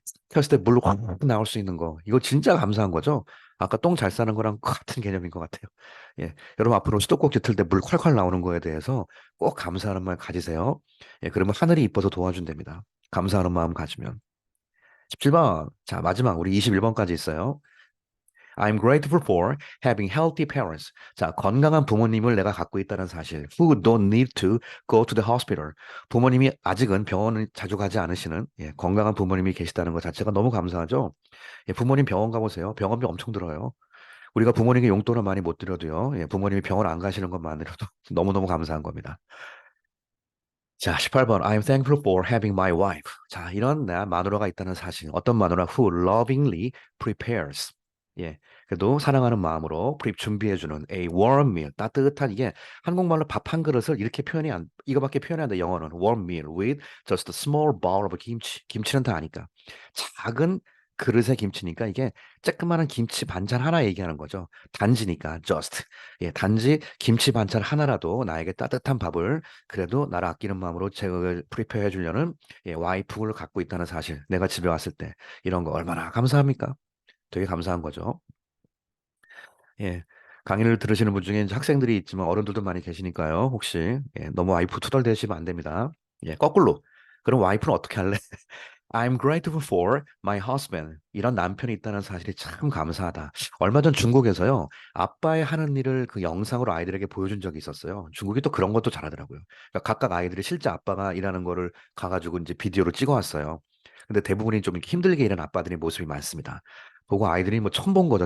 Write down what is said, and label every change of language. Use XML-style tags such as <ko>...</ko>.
<ko>켰을 때 물 확 나올 수 있는 거. 이거 진짜 감사한 거죠? 아까 똥 잘 싸는 거랑 같은 개념인 것 같아요. 예, 여러분 앞으로 수도꼭지 틀 때 물 콸콸 나오는 거에 대해서 꼭 감사하는 마음 가지세요. 예, 그러면 하늘이 이뻐서 도와준답니다. 감사하는 마음 가지면. 17번. 자, 마지막 우리 21번까지 있어요.</ko> <en>I'm grateful for having healthy parents.</en> <ko>자, 건강한 부모님을 내가 갖고 있다는 사실.</ko> <en>Who don't need to go to the hospital.</en> <ko>부모님이 아직은 병원을 자주 가지 않으시는 예, 건강한 부모님이 계시다는 것 자체가 너무 감사하죠. 예, 부모님 병원 가보세요. 병원비 엄청 들어요. 우리가 부모님께 용돈을 많이 못 드려도요. 예, 부모님이 병원 안 가시는 것만으로도 너무너무 감사한 겁니다. 자, 18번.</ko> <en>I'm thankful for having my wife.</en> <ko>자, 이런 내 마누라가 있다는 사실. 어떤 마누라</ko> <en>who lovingly prepares.</en> <ko>예. 그래도 사랑하는 마음으로 프립 준비해주는</ko> <en>a warm meal,</en> <ko>따뜻한 이게 한국말로 밥 한 그릇을 이렇게 이거밖에 표현이 안 돼. 영어는</ko> <en>warm meal with just a small bowl of 김치.</en> <ko>김치는 다 아니까. 작은 그릇의 김치니까 이게 쬐끄마한 김치 반찬 하나 얘기하는 거죠. 단지니까</ko> <en>just.</en> <ko>예, 단지 김치 반찬 하나라도 나에게 따뜻한 밥을 그래도 나를 아끼는 마음으로 제가 프리페어 해주려는 예, 와이프를 갖고 있다는 사실. 내가 집에 왔을 때 이런 거 얼마나 감사합니까? 되게 감사한 거죠. 예. 강의를 들으시는 분 중에 이제 학생들이 있지만 어른들도 많이 계시니까요. 혹시 예, 너무 와이프 투덜대시면 안 됩니다. 예, 거꾸로. 그럼 와이프는 어떻게 할래?</ko> <en>I'm grateful for my husband.</en> <ko>이런 남편이 있다는 사실이 참 감사하다. 얼마 전 중국에서요, 아빠의 하는 일을 그 영상으로 아이들에게 보여준 적이 있었어요. 중국이 또 그런 것도 잘하더라고요. 그러니까 각각 아이들이 실제 아빠가 일하는 거를 가가지고 이제 비디오로 찍어왔어요. 근데 대부분이 좀 이렇게 힘들게 일하는 아빠들의 모습이 많습니다. 보고 아이들이 뭐 처음 본 거죠.</ko>